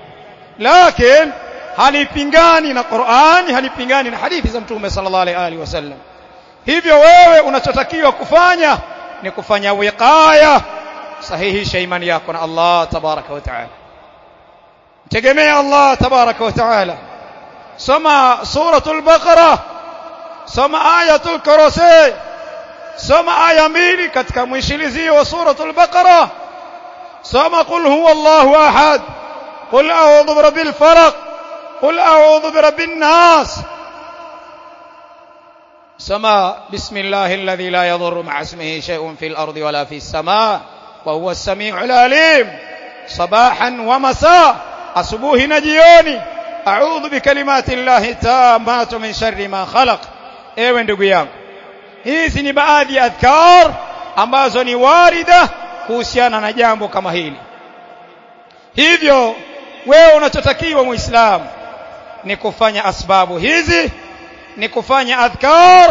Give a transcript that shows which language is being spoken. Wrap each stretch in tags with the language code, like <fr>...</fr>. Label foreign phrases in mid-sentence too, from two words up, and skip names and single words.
<sw>Lakini halipingani na Qur'ani, halipingani na hadithi za Mtume</sw> <ar>صلى الله عليه وسلم.</ar> <sw>Hivyo wewe unachotakiwa kufanya ni kufanya wiqaya, sahihisha imani yako na</sw> <ar>الله تبارك وتعالى,</ar> <sw>tegemea</sw> <ar>الله تبارك وتعالى. Soma سورة البقرة, soma آية الكرسي,</ar> <sw>soma aya 2 katika mwishilizio wa</sw> <ar>سورة البقرة, soma قل هو الله أحد, قل أعوذ برب الفلق, قل أعوذ برب الناس, soma بسم الله الذي لا يضر مع اسمه شيء في الأرض ولا في السماء وهو السميع العليم. صباحا ومساء,</ar> <sw>asubuhi na jioni.</sw> <ar>أعوذ بكلمات الله التامات من شر ما خلق.</ar> <sw>Ewe ndugu yangu, hizi ni baadhi ya adhkar ambazo ni warida kuhusiana na jambo kama hili. Hivyo wewe unachotakiwa Muislamu ni kufanya asbabu hizi, ni kufanya adhkar.</sw>